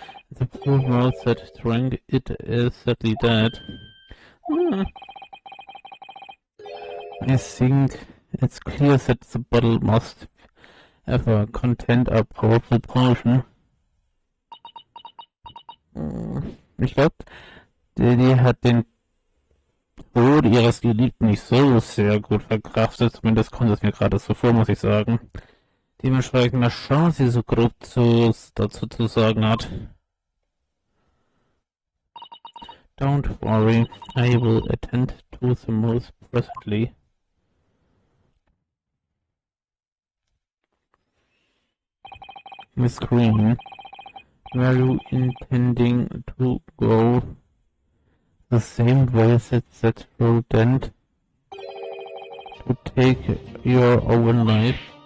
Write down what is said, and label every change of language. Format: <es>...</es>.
<en>The poor mouse that drank it is sadly dead. I think it's clear that the bottle must ever contain a powerful potion.</en> <de>Ich glaube, die hat den Tod ihres Geliebten nicht so sehr gut verkraftet. Zumindest kommt es mir gerade so vor, muss ich sagen. Dementsprechend mal schauen, was sie so grob dazu zu sagen hat.</de> <en>Don't worry, I will attend to the mouse presently. Miss Green, were you intending to go the same way that rodent to take your own life?</en>